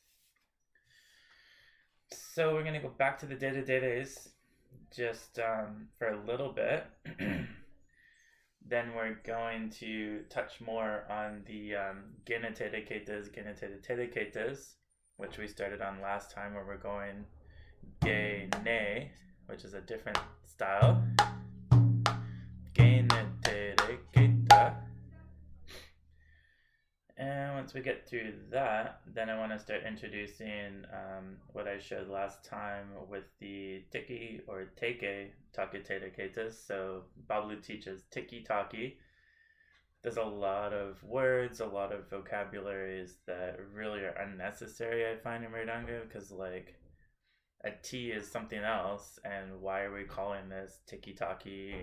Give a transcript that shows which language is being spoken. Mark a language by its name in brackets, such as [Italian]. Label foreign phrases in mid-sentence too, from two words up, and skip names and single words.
[English] So we're gonna go back to the derederes just for a little bit. Then we're going to touch more on the Genetere ketas, Genetere tereketas, which we started on last time, where we're going Kene, which is a different style. Genetere, keta. And once we get through that, then I want to start introducing what I showed last time with the tiki or teke taketere ketas. So Bablu teaches Teketake. There's a lot of words, a lot of vocabularies that really are unnecessary, I find, in Mridanga, because a T is something else, and why are we calling this Teketake?